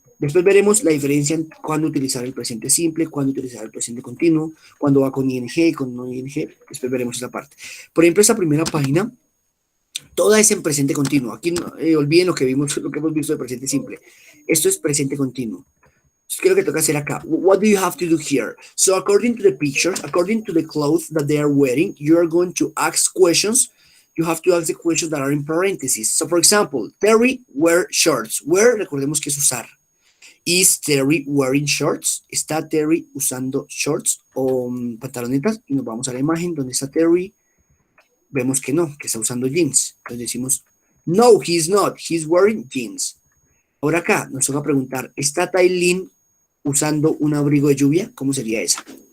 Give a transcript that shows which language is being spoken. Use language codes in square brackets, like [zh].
[es] Después veremos la diferencia en cuándo utilizar el presente simple, cuándo utilizar el presente continuo, cuándo va con ing, con no ing. Después veremos esa parte. Por ejemplo, esta primera página, toda es en presente continuo. Aquí no, olviden lo que hemos visto de presente simple. Esto es presente continuo. ¿Qué es lo que toca hacer acá? [en] What do you have to do here? So according to the pictures, according to the clothes that they are wearing, you are going to ask questions. You have to ask the questions that are in parentheses. So for example, Terry wear shorts. Wear, [es] recordemos que es usar. [en] Is Terry wearing shorts? [es] ¿Está Terry usando shorts o pantalonetas? Y nos vamos a la imagen donde está Terry. Vemos que no, que está usando jeans. Entonces decimos, [en] no, he's not. He's wearing jeans. [es] Ahora acá nos toca preguntar, ¿está Tailin usando un abrigo de lluvia? ¿Cómo sería esa?